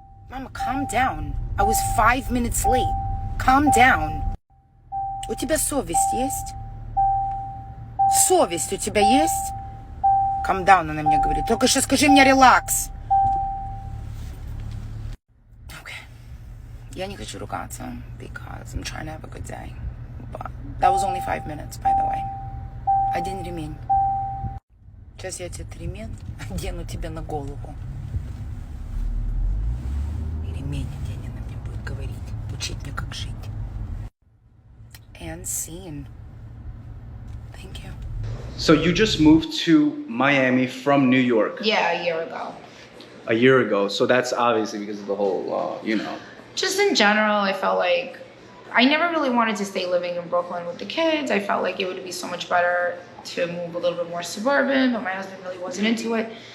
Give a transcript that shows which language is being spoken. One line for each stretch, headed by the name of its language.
English: Mama, calm down. I was 5 minutes late. Calm down.
Russian: У тебя совесть есть? Совесть у тебя есть?
English: Calm down,
Russian: она мне говорит. Только что скажи мне релакс. Я не хочу ругаться
English: because I'm trying to have a good day. But that was only 5 minutes, by the way.
Russian: Один ремень. Сейчас я этот ремень одену тебе на голову. И ремень оденен мне будет говорить, учить мне, как жить.
English: And scene. Thank you. So you just moved to Miami from New York Yeah, a year ago. a year ago. So that's obviously because of the whole, Just in general, I felt like I never really wanted to stay living in Brooklyn with the kids. I felt like it would be so much better to move a little bit more suburban, but my husband really wasn't into it.